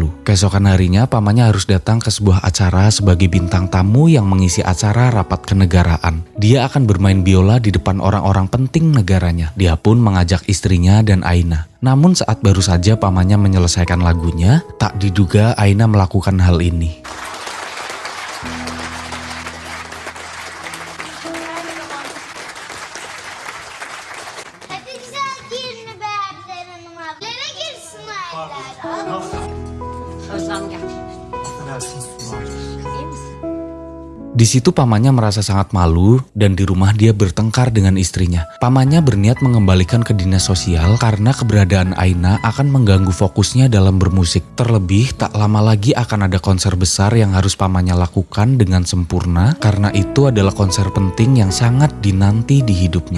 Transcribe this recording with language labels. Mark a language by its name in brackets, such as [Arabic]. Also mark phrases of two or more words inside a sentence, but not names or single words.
[Indonesian] Keesokan harinya pamannya harus datang ke sebuah acara sebagai bintang tamu yang mengisi acara rapat kenegaraan. Dia akan bermain biola di depan orang-orang penting negaranya. Dia pun mengajak istrinya dan Aina. Namun saat baru saja pamannya menyelesaikan lagunya, tak diduga Aina melakukan hal ini. [Turkish] Hadi güzel giyin beğendiler hanım ablana girsin aylar. Özlem gel. [Indonesian] Di situ pamannya merasa sangat malu dan di rumah dia bertengkar dengan istrinya. Pamannya berniat mengembalikan ke dinas sosial karena keberadaan Aina akan mengganggu fokusnya dalam bermusik. Terlebih tak lama lagi akan ada konser besar yang harus pamannya lakukan dengan sempurna karena itu adalah konser penting yang sangat dinanti di hidupnya.